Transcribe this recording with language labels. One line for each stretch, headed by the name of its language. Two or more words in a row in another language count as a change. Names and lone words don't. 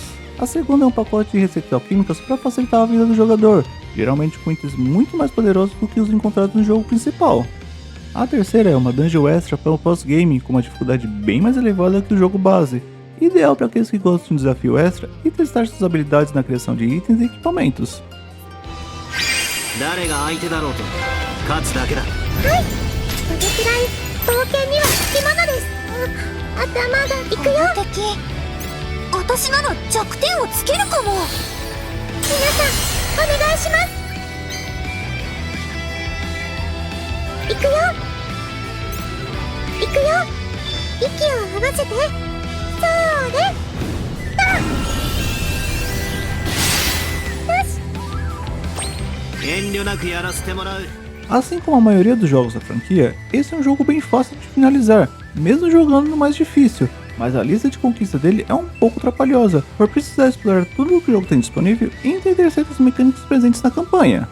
Portuguese: A segunda é um pacote de receitas alquímicas para facilitar a vida do jogador, geralmente com itens muito mais poderosos do que os encontrados no jogo principal. A terceira é uma dungeon extra para o post-game com uma dificuldade bem mais elevada que o jogo base, ideal para aqueles que gostam de um desafio extra e testar suas habilidades na criação de itens e equipamentos.
Japanese: 誰が相手だろうと勝つだけだ。はい、それくらい冒険にはつきものです。頭がいくよ。敵、私なら弱点をつけるかも。皆さんお願いします。いくよ、いくよ、息を合わせて。そうね、だ。
Portuguese: Assim como a maioria dos jogos da franquia, esse é um jogo bem fácil de finalizar, mesmo jogando no mais difícil, mas a lista de conquista dele é um pouco trapalhosa, por precisar explorar tudo o que o jogo tem disponível e entender certas mecânicas presentes na campanha.